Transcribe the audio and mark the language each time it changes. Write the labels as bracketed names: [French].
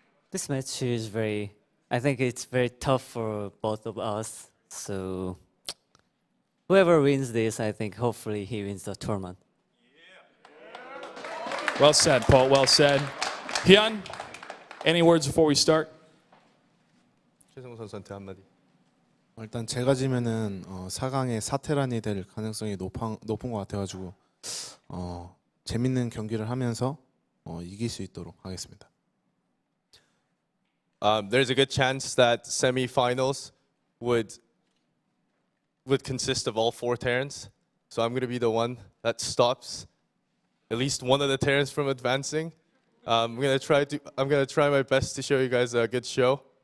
[English] This match is I think it's very tough for both of us. So whoever wins this, I think hopefully he wins the tournament. Well said, Polt, well said. HyuN, any words before we start? [Korean] 최승우 선수한테 한마디. 일단 제가 지면은 4강에 4테란이 될 가능성이 높은 것 같아가지고 재밌는 경기를 하면서 이길 수 있도록 하겠습니다. [English] There's a good chance that semifinals would consist of all 4 Terrans. So I'm going to be the one that stops at least one of the Terrans from advancing. I'm going to try my best to show you guys a good show.